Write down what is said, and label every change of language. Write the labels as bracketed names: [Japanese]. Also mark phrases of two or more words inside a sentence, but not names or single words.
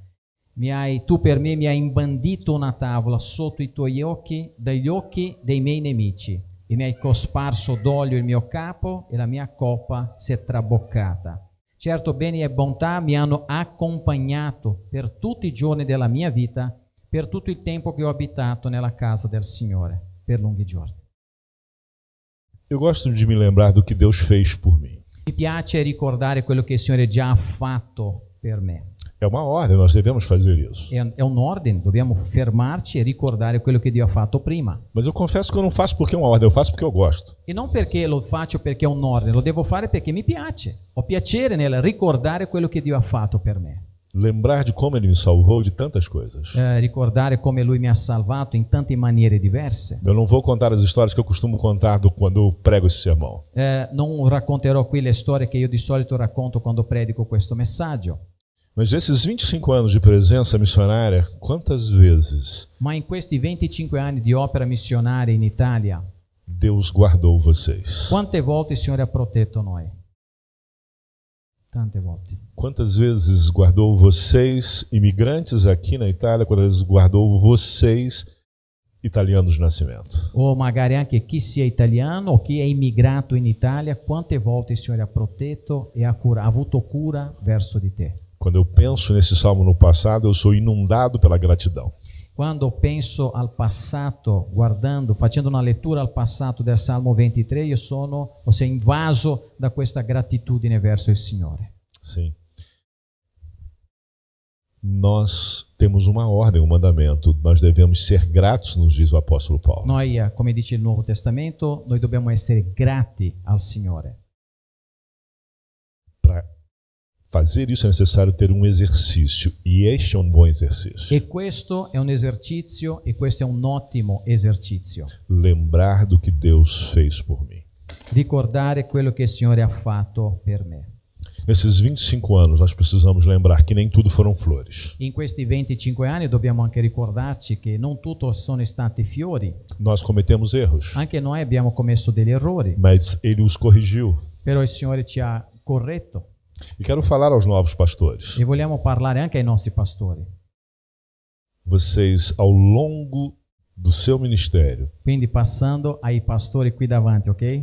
[Italian] Tu per me mi hai imbandito una tavola sotto i tuoi occhi, dagli occhi dei miei nemici, e mi hai cosparso d'olio il mio capo e la mia coppa si è traboccata. Certo, beni e bontà mi hanno accompagnato per tutti i giorni della mia vita, per tutto il tempo che ho abitato nella casa del Signore, per lunghi giorni. [Portuguese] Eu gosto de me lembrar do que Deus fez por mim. [Italian] Mi piace ricordare quello che il Signore già ha fatto per me. [Portuguese] É uma ordem, nós devemos fazer isso. [Italian] È un ordine, dobbiamo fermarci e ricordare quello che Dio ha fatto prima. [Portuguese] Mas eu confesso que eu não faço porque é uma ordem, eu faço porque eu gosto. [Italian] E non perché lo faccio perché è un ordine, lo devo fare perché mi piace. Ho piacere nel ricordare quello che Dio ha fatto per me. [Portuguese] Lembrar de como Ele me salvou de tantas coisas. [Italian] Ricordare come Lui mi ha salvato in tante maniere diverse. [Portuguese] Eu não vou contar as histórias que eu costumo contar quando eu prego esse sermão. [Italian] Non racconterò qui le storie che io di solito racconto quando predico questo messaggio. [Portuguese] Mas nesses 25 anos de presença missionária, quantas vezes [Italian] Ma in questi 25 anni di opera missionaria in Italia, [Portuguese] Deus guardou vocês? [Italian] quante volte il Signore ha protetto noi? Tante volte. [Portuguese] Quantas vezes guardou vocês, imigrantes aqui na Itália, quantas vezes guardou vocês italiano de nascimento. [Italian] o magari anche chi sia italiano o chi è immigrato in Italia, quante volte il Signore ha protetto e ha avuto cura verso di te. [Portuguese] Quando eu penso nesse salmo no passado, eu sou inundado pela gratidão. [Italian] Quando penso al passato, guardando, facendo una lettura al passato del Salmo 23, io sono invaso da questa gratitudine verso il Signore. [Portuguese] Sim. Nós temos uma ordem, um mandamento. Nós devemos ser gratos, nos diz o apóstolo Paulo. [Italian] Noi, come dice il Nuovo Testamento, noi dobbiamo essere grati al Signore. [Portuguese] Para fazer isso é necessário ter um exercício, e este é um bom exercício. [Italian] E questo è un esercizio, e questo è un ottimo esercizio. [Portuguese] Lembrar do que Deus fez por mim. [Italian] Ricordare quello che il Signore ha fatto per me. [Portuguese] Nesses 25 anos, nós precisamos lembrar que nem tudo foram flores. [Italian] In questi 25 anni dobbiamo anche ricordarci che non tutto sono stati fiori. [Portuguese] Nós cometemos erros, [Italian] Anche noi abbiamo commesso degli errori, [Portuguese] mas Ele os corrigiu. [Italian] però il Signore ci ha corretto. [Portuguese] E quero falar aos novos pastores. [Italian] E vogliamo parlare anche ai nostri pastori. [Portuguese] Vocês, ao longo do seu ministério, [Italian] Quindi passando ai pastori qui davanti, ok?